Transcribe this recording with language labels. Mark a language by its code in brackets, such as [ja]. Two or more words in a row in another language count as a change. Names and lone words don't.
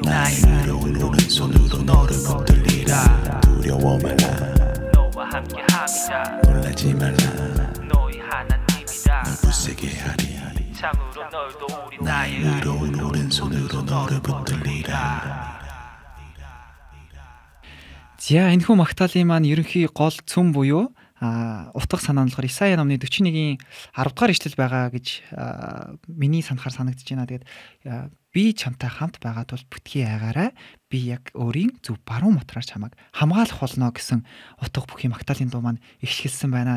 [ko] 나의 의로운 오른손으로 너를 붙들리라 두려워 말라 너와 함께 함이다 놀라지 말라 너희 하나님이다 날 굳세게 하리 참으로 널 도우리 나의 의로운 오른손으로 너를 붙들리라. [mn] За энэ хүн магтаалын маань ерөнхий гол цөм буюу утга санаа нь болохоор Исая номны 41-ийн 10 дугаар ишлэл байгаа гэж миний санахаар санагдаж байна. Тэгээд би чамтай хамт байгаа тул бүтгий айгаарай. Би яг өөрийн зөв баруун мотроор чамайг хамгаалах болно гэсэн утга бүхий магтаалын дуу маань ихшгэлсэн байна.